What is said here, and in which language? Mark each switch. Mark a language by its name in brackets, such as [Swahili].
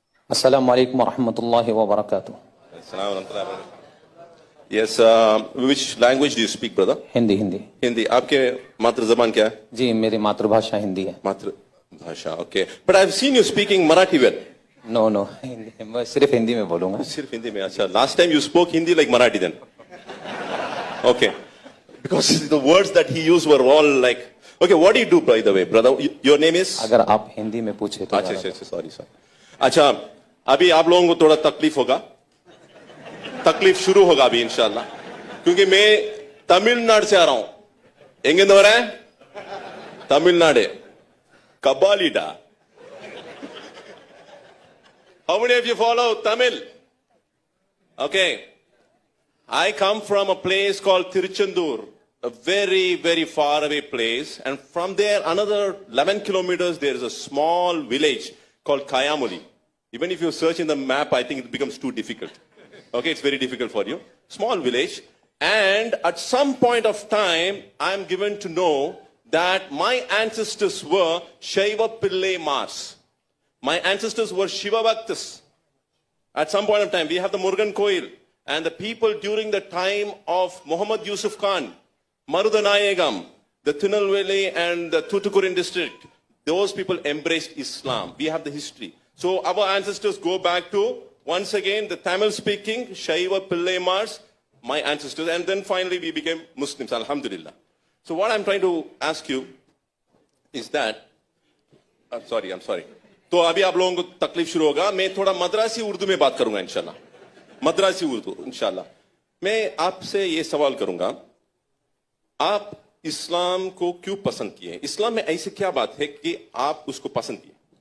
[Arabic] अस्सलामु अलैकुम वरहमतुल्लाहि वबरकातुहू। [English] Yes, which language do you speak, brother? [Hindi] Hindi. Hindi. आपके मातृ जबान क्या है? जी, मेरी मातृभाषा हिंदी है। मातृभाषा, okay. [English] But I've seen you speaking Marathi well. [Hindi] No, मैं सिर्फ हिंदी में बोलूंगा। सिर्फ हिंदी में? [English] अच्छा, last time you spoke Hindi like Marathi then. Okay. Because the words that he used were all like. Okay, what do you do, by the way, brother? Your name is? [Hindi] अगर आप हिंदी में पूछे तो। अच्छा, सॉरी। अच्छा, अभी आप लोगों को थोड़ा तकलीफ होगा, तकलीफ शुरू होगा अभी इंशाल्लाह, क्योंकि मैं तमिलनाडु से आ रहा हूं। [Tamil] एंगेंद वरा है Tamil Nadu कबालीडा। [English] How many of you follow Tamil? Okay, I come from a place called Tiruchendur, a very far away place, and from there another 11 kilometers there is a small village called Kayamuli. Even if you search in the map, I think it becomes too difficult. Okay, it's very difficult for you. Small village, and at some point of time I am given to know that my ancestors were Shaiva Pillai Mars. My ancestors were Shiva Bhaktas. At some point of time we have the Murugan Koil, and the people during the time of Muhammad Yusuf Khan, Marudanayagam, the Tirunelveli and the Tuticorin district, those people embraced Islam. We have the history. So our ancestors go back to, once again, the Tamil speaking Shaiva Pillai Mars, my ancestors, and then finally we became Muslims, alhamdulillah. So what I'm trying to ask you is that, I'm sorry. [Hindi] तो अभी आप लोगों को तकलीफ शुरू होगा। मैं थोड़ा मद्रासी उर्दू में बात करूंगा इंशाल्लाह, मद्रासी उर्दू इंशाल्लाह। मैं आपसे ये सवाल करूंगा, आप इस्लाम को क्यों पसंद किए? इस्लाम में ऐसी क्या बात है कि आप उसको पसंद किए?